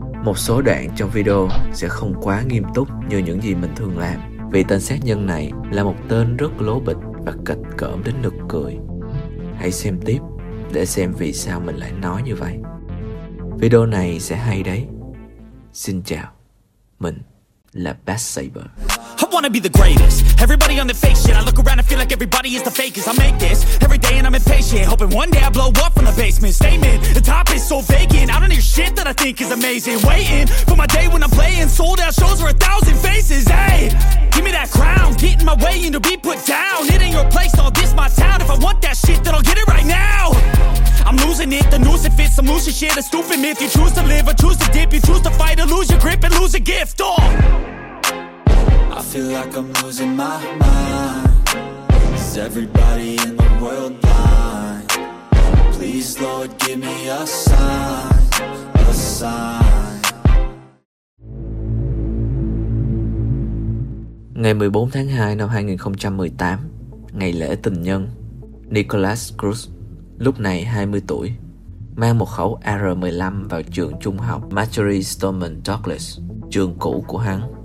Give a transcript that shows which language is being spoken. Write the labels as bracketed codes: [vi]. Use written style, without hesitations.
[vi] Một số đoạn trong video sẽ không quá nghiêm túc như những gì mình thường làm, vì tên sát nhân này là một tên rất lố bịch và kịch cỡm đến nực cười. Hãy xem tiếp để xem vì sao mình lại nói như vậy. Video này sẽ hay đấy. Xin chào, mình là Bass Saber. [en] I wanna be the greatest. Everybody on the fake shit. I look around and feel like everybody is the fakest. I make this every day and I'm impatient, hoping one day I blow up from the basement. Statement, the top is so vacant. I don't hear shit that I think is amazing. Waiting for my day when I'm playing sold out shows for 1,000 faces. Hey, give me that crown. Get in my way and you'll be put down. It ain't your place, all this my town. If I want that shit, then I'll get it right now. I'm losing it, the noose it fits, I'm losing shit, a stupid myth. You choose to live or choose to dip, you choose to fight or lose your grip and lose a gift. Oh. I feel like I'm losing my mind. Is everybody in the world blind? Please, Lord, give me a sign, a sign. [vi] Ngày 14 tháng 2 năm 2018, ngày lễ tình nhân, Nicholas Cruz, lúc này 20 tuổi, mang một khẩu AR-15 vào trường trung học Marjory Stoneman Douglas, trường cũ của hắn.